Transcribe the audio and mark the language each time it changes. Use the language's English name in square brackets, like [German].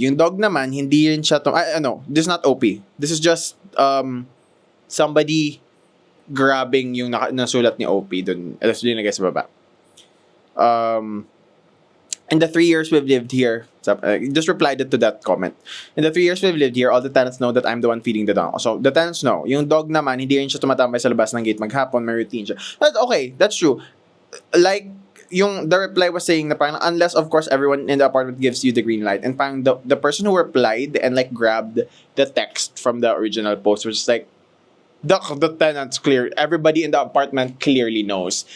[Filipino] Yung dog naman, hindi rin siya... [English] no, this is not OP. This is just somebody grabbing [Filipino] yung nasulat ni OP dun. Alas din nagay sa baba. [English] In the 3 years we've lived here, just replied to that comment. In the 3 years we've lived here, all the tenants know that I'm the one feeding the dog. So, the tenants know. [Filipino] Yung dog naman, hindi rin siya tumatambay sa labas ng gate maghapon, may routine siya. [English] Okay, that's true. Like, the reply was saying na parang, unless, of course, everyone in the apartment gives you the green light. And parang the person who replied and like grabbed the text from the original post, which is like, the tenants everybody in the apartment clearly knows.